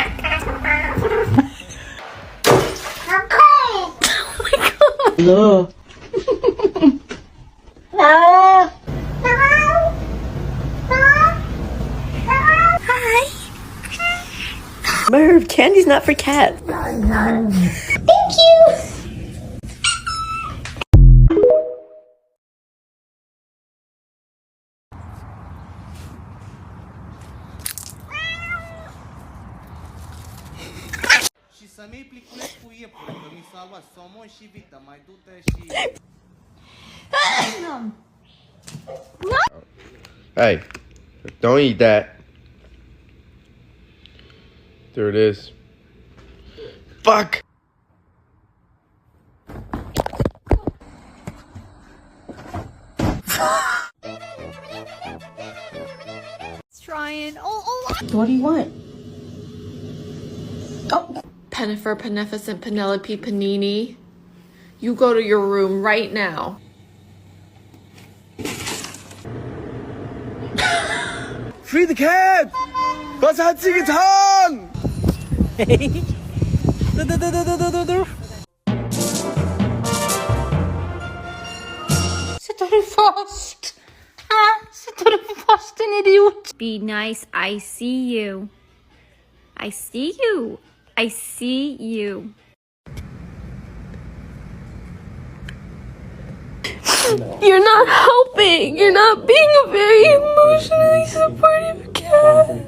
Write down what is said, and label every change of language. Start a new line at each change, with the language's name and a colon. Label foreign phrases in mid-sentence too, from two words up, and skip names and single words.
English: No. Merv, candy's not for cats. Thank you!
Romanian: Și să mi-i pliculeți cu iepure, că mi s-a luat somon și vită, mai du-te și...
English: Hey, don't eat that. There it is. Fuck! Trying. Oh. What do you want? Pennifer, Beneficent, Penelope, Panini. You go to your room right now. Free the cat!
German: Was hat sie getan?
Swedish: Sätter du fast? Sätter du fast, din idiot?
English: Be nice. I see you. I see you. I see you. You're not helping. You're not being a very emotionally supportive cat.